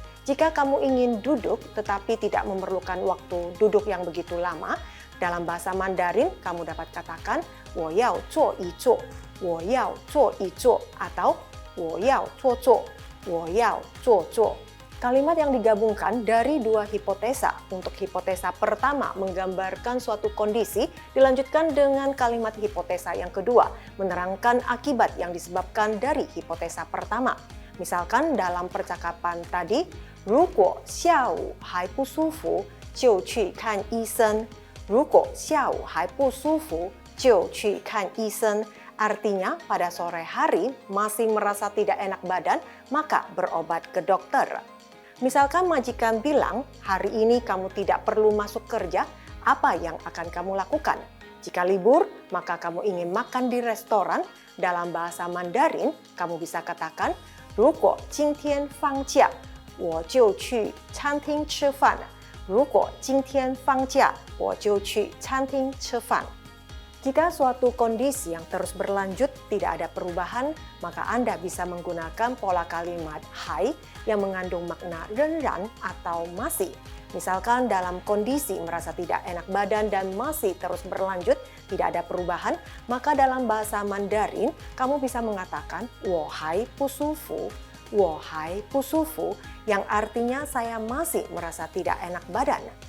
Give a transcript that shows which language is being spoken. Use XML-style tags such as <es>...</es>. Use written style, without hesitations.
<id>Jika kamu ingin duduk tetapi tidak memerlukan waktu duduk yang begitu lama, dalam bahasa Mandarin kamu dapat katakan</id> <zh>我要坐一坐，我要坐一坐</zh> <id>atau</id> <zh>我要坐坐，我要坐坐.</zh> <id>Kalimat yang digabungkan dari dua hipotesa. Untuk hipotesa pertama menggambarkan suatu kondisi, dilanjutkan dengan kalimat hipotesa yang kedua, menerangkan akibat yang disebabkan dari hipotesa pertama. Misalkan dalam percakapan tadi,</id> <zh>如果下午还不舒服，就去看医生。如果下午还不舒服，就去看医生.</zh> <id>Artinya pada sore hari masih merasa tidak enak badan, maka berobat ke dokter. Misalkan majikan bilang, hari ini kamu tidak perlu masuk kerja, apa yang akan kamu lakukan? Jika libur, maka kamu ingin makan di restoran, dalam bahasa Mandarin, kamu bisa katakan,</id> <zh>如果今天放假，我就去餐厅吃饭。如果今天放假，我就去餐厅吃饭。</zh> <id>Jika suatu kondisi yang terus berlanjut tidak ada perubahan, maka Anda bisa menggunakan pola kalimat 还 yang mengandung makna 仍然 atau masih. Misalkan dalam kondisi merasa tidak enak badan dan masih terus berlanjut, tidak ada perubahan, maka dalam bahasa Mandarin kamu bisa mengatakan</id> <zh>我还不舒服，我还不舒服,</zh> <id>yang artinya saya masih merasa tidak enak badan.</id>